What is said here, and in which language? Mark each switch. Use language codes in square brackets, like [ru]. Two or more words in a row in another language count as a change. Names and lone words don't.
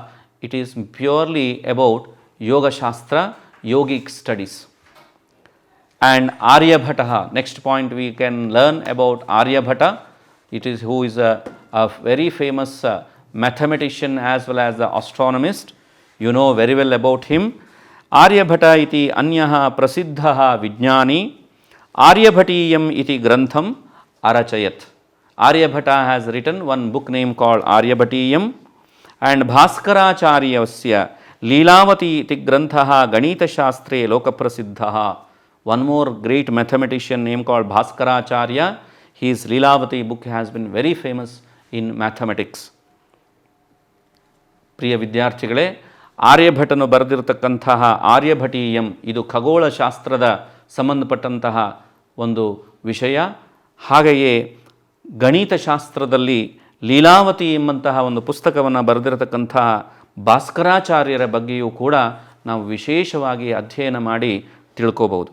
[en] It is purely about Yoga Shastra, yogic studies. And Aryabhata, next point we can learn about Aryabhata. It is who is a very famous mathematician as well as the astronomist. You know very well about him. [sa] आर्यभटः इति अन्यः प्रसिद्धः विज्ञानी आर्यभटीयम् इति ग्रन्थम् अरचयत्. [en] Aryabhata has written one book name called Aryabhatiyam, and [sa] भास्कराचार्यस्य लीलावती इति ग्रन्थः गणित शास्त्रे लोक प्रसिद्धः. [en] One more great mathematician name called Bhaskaracharya. His Leelavati book has been very famous in mathematics. [kn] ಪ್ರಿಯ ವಿದ್ಯಾರ್ಥಿಗಳೇ, ಆರ್ಯಭಟನು ಬರೆದಿರತಕ್ಕಂತಹ ಆರ್ಯಭಟೀಯಂ ಇದು ಖಗೋಳ ಶಾಸ್ತ್ರದ ಸಂಬಂಧಪಟ್ಟಂತಹ ಒಂದು ವಿಷಯ. ಹಾಗೆಯೇ ಗಣಿತಶಾಸ್ತ್ರದಲ್ಲಿ ಲೀಲಾವತಿ ಎಂಬಂತಹ ಒಂದು ಪುಸ್ತಕವನ್ನು ಬರೆದಿರತಕ್ಕಂತಹ ಭಾಸ್ಕರಾಚಾರ್ಯರ ಬಗ್ಗೆಯೂ ಕೂಡ ನಾವು ವಿಶೇಷವಾಗಿ ಅಧ್ಯಯನ ಮಾಡಿ ತಿಳ್ಕೋಬಹುದು.